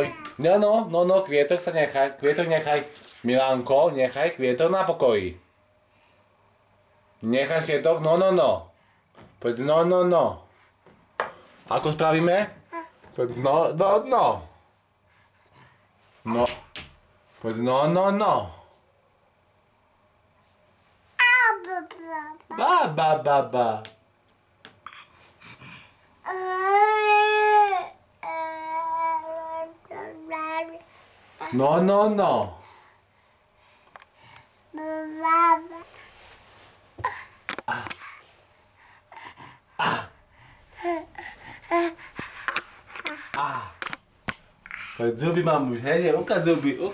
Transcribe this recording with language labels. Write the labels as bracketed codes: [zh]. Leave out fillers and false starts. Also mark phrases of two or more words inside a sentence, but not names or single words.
[sk] No, kvietok nechaj. Milánko, nechaj kvietok na pokoji. Necháš kvietok? No. Povedz no. Ako spravíme? Povedz no. No. Povedz no. Ba. No. Poď zuby mám už, hej, ukáž zuby.